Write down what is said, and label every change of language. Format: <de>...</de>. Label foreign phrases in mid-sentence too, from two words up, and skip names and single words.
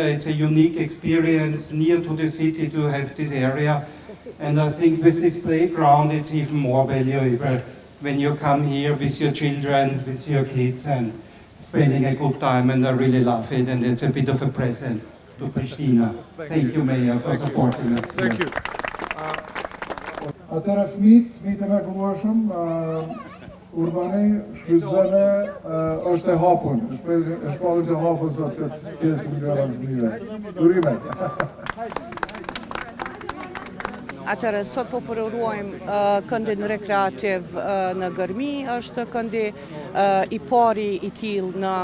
<en>It's a unique experience near to the city to have this area, and I think with this playground, it's even more valuable when you come here with your children, with your kids, and spending a good time, and I really love it, and it's a bit of a present to Pristina. Thank you, Mayor, for supporting us. Thank you.</en> <sq>Atëra fëmijët e mrekullueshëm, urdhani, shfrytëzoni, është e hapur. Shpallën të hapur sot këtë pjesë nga Razmire. Urime. Atëherë, sot po përuruajmë këndin rekreativ në Gërmi, është këndi I pari I tillë në,</sq>